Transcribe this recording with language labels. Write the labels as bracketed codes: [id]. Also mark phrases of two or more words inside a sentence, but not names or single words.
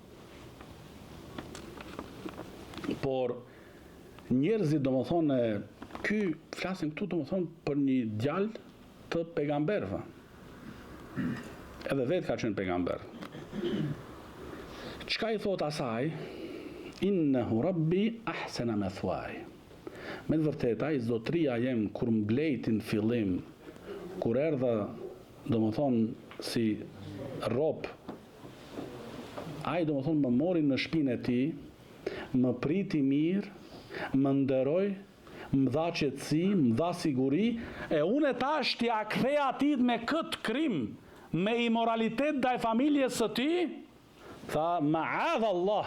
[sq] Por njerëzit domethënë, flasim këtu domethënë për një djalë të pejgamberëve. Edhe vetë ka qenë pejgamber. Çka i thot asaj? [ar] إنه ربي أحسن مثواي. [sq] Me të vërtetë ai zotria jem kur mblejti në fillim, kur erdha domethënë si rob, ai domethënë më mori në shtëpinë e tij, më priti mirë, më nderoj, më dha qetësi, më dha siguri, e unë tash t'ia kthej atit me këtë krim, me imoralitet ndaj familjes së tij, tha [ar] معاذ الله.